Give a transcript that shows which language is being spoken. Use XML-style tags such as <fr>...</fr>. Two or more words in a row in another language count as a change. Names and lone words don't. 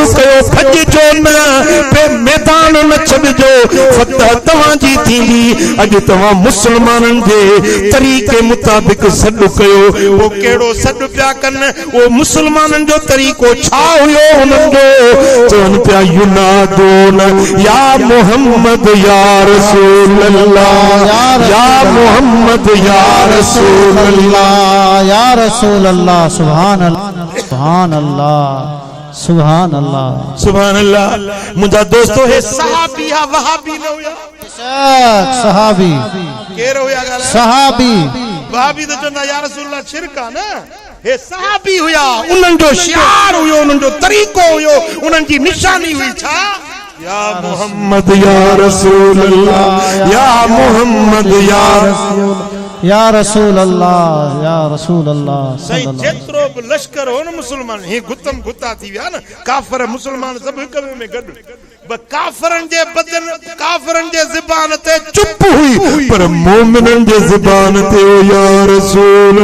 <sd>कयो भॼजो न पे मैदान न छॾजो फतह तव्हां जी थींदी अज तव्हां मुसलमानन जे तरीक़े मुताबिक सॾु कयो वो केड़ो सॾु पिया कनि वो मुसलमानन जो तरीक़ो छा हुयो हुननि जो चवनि पिया</sd> <ar>ينادون يا محمد يا رسول الله يا محمد يا رسول الله يا رسول الله سبحان الله سبحان الله سبحان الله سبحان الله</ar> <sd>मुझा दोस्तों हे सहाबी हा वहाबी न हुया सहाबी केर हुया गाला सहाबी वहाबी तो चंदा</sd> <ar>يا رسول الله</ar> <sd>शिरका ना हे सहाबी हुया उन्हनि जो शियार हुयो उन्हनि जो तरीक़ो हुयो उन्हनि जी निशानी हुई छा</sd> <ar>يا محمد يا رسول الله يا محمد يا رسول الله</ar> <sd>सही जेतिरो बि लश्कर हो न मुसलमान ही गुतम गुता थी विया न काफ़िर मुसलमान सब हिक में गॾु काफ़िरन जे बदन काफ़िरन जे ज़बान ते चुप हुई पर मोमिनन जे ज़बान ते</sd> <ar>يا رسول</ar>